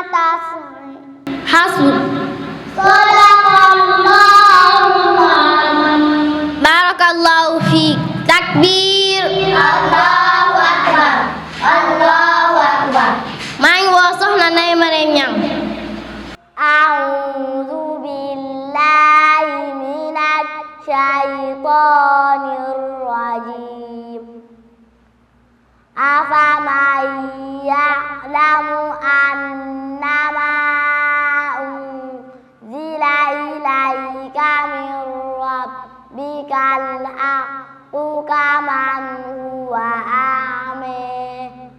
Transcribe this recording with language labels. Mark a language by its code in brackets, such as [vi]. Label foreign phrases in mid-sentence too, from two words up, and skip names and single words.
[ar] asri. Hasbuk. صدق الله العظيم. بارك الله فيك. Takbir. الله أكبر. الله أكبر. [wo] maa ngi woo soxna Ndeye Mariam Niang. [ar] أعوذ بالله من الشيطان الرجيم. أفمن يعلم أنما أنزل إليك من ربك الحق كمن هو أعمى.